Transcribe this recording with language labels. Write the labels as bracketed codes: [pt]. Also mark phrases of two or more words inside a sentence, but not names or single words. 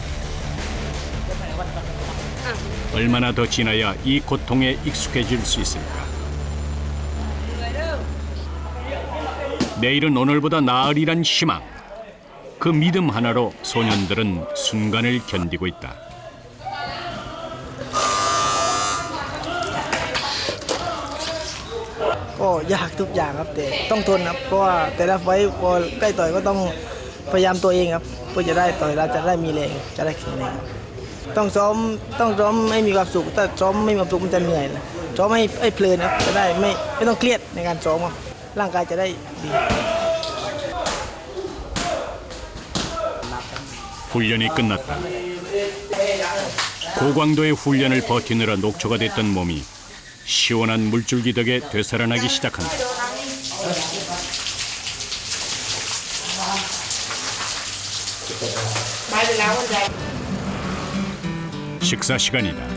[ko] 얼마나 더 지나야 이 고통에 익숙해질 수 있을까? 내일은 오늘보다 나으리란 희망. 그 믿음 하나로 소년들은 순간을 견디고 있다. [th] ก็ยากทุกอย่างครับแต่ต้องทนครับเพราะว่าแต่ละไฟต์พอใกล้ต่อยก็ต้องพยายามตัวเองครับเพื่อจะได้ต่อยเราจะได้มีแรงจะได้แข็งแรงต้องซ้อมให้มีความสุขถ้าซ้อมไม่มีความสุขมันจะเหนื่อยนะซ้อมให้เพลินครับจะได้ไม่ต้องเครียดในการซ้อมครับร่างกายจะได้ดี [ko] 훈련이 끝났다. 고강도의 훈련을 버티느라 녹초가 됐던 몸이 시원한 물줄기 덕에 되살아나기 시작한다. 식사 시간이다.